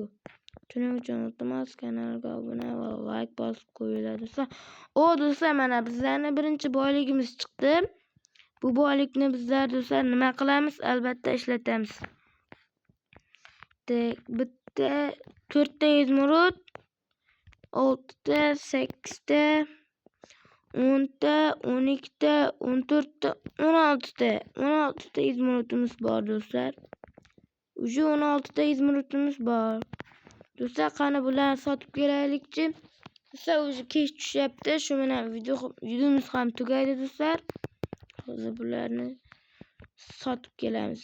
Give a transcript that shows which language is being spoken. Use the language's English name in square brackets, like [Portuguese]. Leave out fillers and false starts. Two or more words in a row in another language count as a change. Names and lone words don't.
[Uzbek] Shuning uchun iltimos kanalga obuna va like bosib qo'yinglar do'stlar. Do'stlar, mana bizlarning birinchi boyligimiz chiqdi. Bu boylikni bizlar do'stlar nima qilamiz? Albatta ishlatamiz. Bitta 4 ta izmirud, 6 ta, 8 ta, 10 ta, 12 ta, 14 ta, 16 ta. 16 ta izmirudimiz bor do'stlar. Uje 16 ta izmirudimiz bor. Do'stlar, qani bularni sotib kelaylikchi. Do'stlar, uje kech tushyapti. Shu bilan videomiz ham tugaydi do'stlar. Hozir bularni sotib kelamiz.